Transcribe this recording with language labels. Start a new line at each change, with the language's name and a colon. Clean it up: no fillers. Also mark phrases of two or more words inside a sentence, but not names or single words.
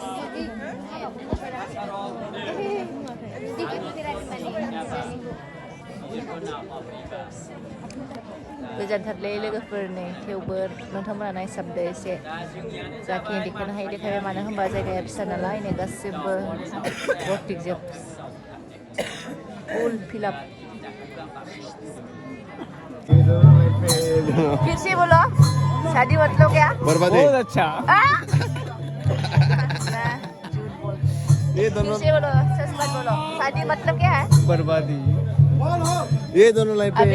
Bodo: गोजानथारलै लोगोफोर नै थेवबो नोंथांमोना नायसाबदो एसे जाखिनि देखायनो हायो देखायबाय मानो होनबा जायगाया फिसा नालाय नै गासिबो रटिकजों फुल फिलाप
Hindi: फिर से बोलो शादी मतलब क्या बर्बादी बहुत अच्छा ये दोनों फिर से बोलो सच मत बोलो शादी मतलब क्या है बर्बादी ये दोनों लाइफ पे